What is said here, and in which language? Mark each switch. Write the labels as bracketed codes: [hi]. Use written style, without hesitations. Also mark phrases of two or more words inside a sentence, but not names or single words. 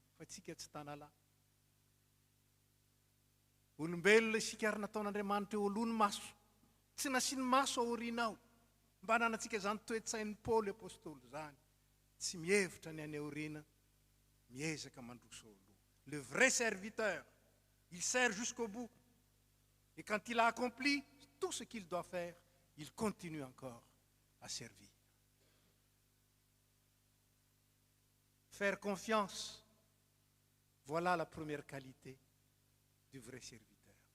[mg] Fa tsika tsy tanalahy. Olombelona isika ary nataon'Andriamanitra eo aloha ny maso. Tsy nasiany maso ao aoriana ao. Mba hananantsika zany toe-tsain'ny Paoly apôstôly zany. Tsy mihevitra ny any aoriana, miezaka mandroso ao aloha. [fr] Le vrai serviteur, il sert jusqu'au bout. Et quand il a accompli tout ce qu'il doit faire, il continue encore à servir. Faire confiance, voilà la première qualité du vrai serviteur.